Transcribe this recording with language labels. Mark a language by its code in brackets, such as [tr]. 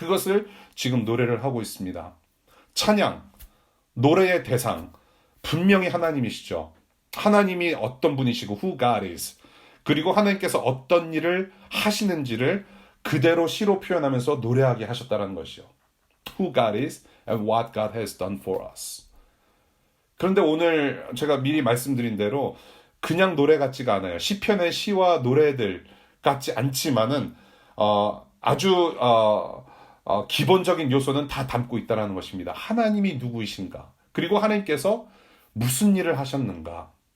[ko] 그것을 지금 노래를 하고 있습니다. 찬양, 노래의 대상, 분명히 하나님이시죠. 하나님이 어떤 분이시고 [en] who God is. [ko] 그리고 하나님께서 어떤 일을 하시는지를 그대로 시로 표현하면서 노래하게 하셨다는 것이요. [en] Who God is and what God has done for us. [ko] 그런데 오늘 제가 미리 말씀드린 대로 그냥 노래 같지가 않아요. 시편의 시와 노래들 같지 않지만은 아주 기본적인 요소는 다 담고 있다는 것입니다. 하나님이 누구이신가? 그리고 하나님께서 무슨 일을 하셨는가?